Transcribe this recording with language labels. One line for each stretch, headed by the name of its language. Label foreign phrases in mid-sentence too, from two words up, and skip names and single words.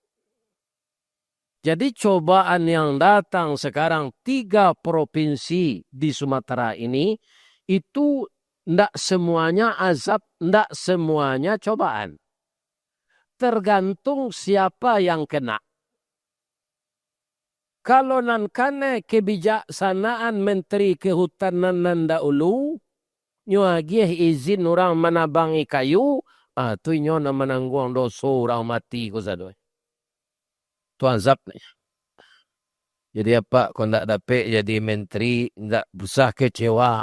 Indonesian: Jadi cobaan yang datang sekarang 3 provinsi di Sumatera ini itu tidak semuanya azab, tidak semuanya cobaan. Tergantung siapa yang kena.
Minangkabau: Kalau nan kane
Indonesian: kebijaksanaan Menteri Kehutanan
Minangkabau: nan dahulu, nyo agih izin orang menabangi kayu, tu nyo na menanggung dosa orang mati ko sadoy. Tu azab ni.
Indonesian: Jadi apa kau ndak dapat jadi menteri, ndak usah kecewa.